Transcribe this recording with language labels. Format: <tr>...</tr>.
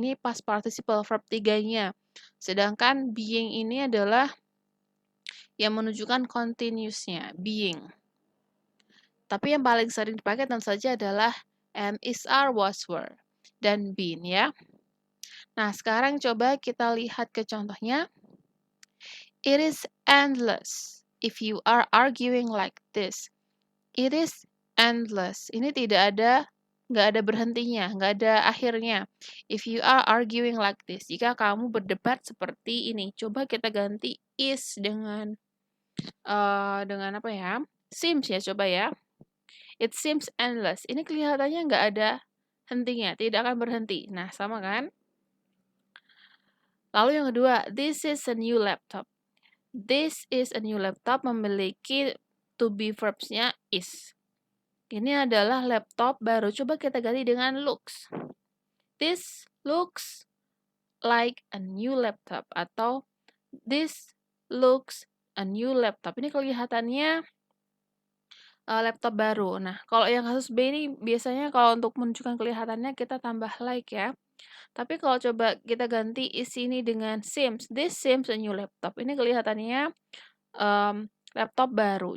<id>Ini past participle verb 3-nya. Sedangkan being ini adalah yang menunjukkan continuous-nya, being. Tapi yang paling sering dipakai tentu saja adalah am, is, are, was, were, dan been ya. Nah, sekarang coba kita lihat ke contohnya.</id> <en>It is endless if you are arguing like this. It is endless.</en> <id>Ini nggak ada berhentinya, nggak ada akhirnya.</id> <en>If you are arguing like this.</en> <id>Jika kamu berdebat seperti ini. Coba kita ganti is dengan apa ya? Seems ya, coba ya.</id> <en>It seems endless.</en> <id>Ini kelihatannya nggak ada hentinya, tidak akan berhenti. Nah, sama kan? Lalu yang kedua,</id> <en>this is a new laptop. This is a new laptop memiliki to be verbs-nya is.</en> <id>Ini adalah laptop baru. Coba kita ganti dengan looks.</id> <en>This looks like a new laptop. Atau this looks a new laptop.</en> <id>Ini kelihatannya laptop baru. Nah, kalau yang kasus B ini biasanya kalau untuk menunjukkan kelihatannya kita tambah like ya. Tapi kalau coba kita ganti isi ini dengan seems.</id> <en>This seems a new laptop.</en> <id>Ini kelihatannya laptop baru.</id>